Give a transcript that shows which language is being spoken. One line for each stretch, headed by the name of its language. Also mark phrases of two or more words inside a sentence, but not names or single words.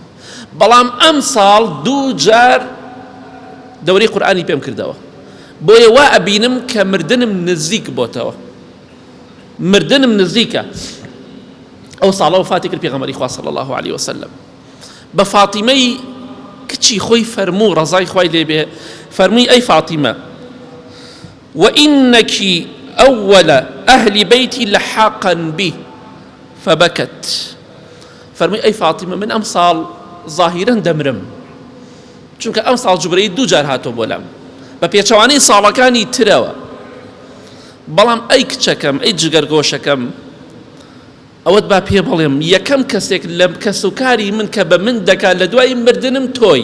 Central Kurdish: بەڵام ئەم ساڵ دوو جار دەورەی قورئانی پێم کردەوە، بۆیە وا ئەبینم کە مردنم نزیک بۆتەوە، مردنم نزیکە. ئەو ساڵە وفاتی کرد پێغەمبەری خوا
Arabic: صلی الله علیه وسلم.
Central Kurdish: بە فاتیمەی کچی خۆی فەرموو ڕەزای خوای لێ بێ، فەرمووی ئەی فاتیمە،
Arabic: وإنك أول أهل بيتي لحاقا به فبكت.
Central Kurdish: فەرمووی ئەی فاتیمە، من ئەم ساڵ ظاهیرەن دەمرم، چونکە ئەم ساڵ جوبرەئیل دوو جار هاتۆ بۆ لام بە پێچەوانەی ساڵەکانی ترەوە. بەڵام ئەی کچەکەم، ئەی جگەرگۆشەکەم، ئەوەت با پێ بڵێم، یەکەم کەسێک لە کەسوکاری من کە بە من دەکات لە دوای مردنم تۆی.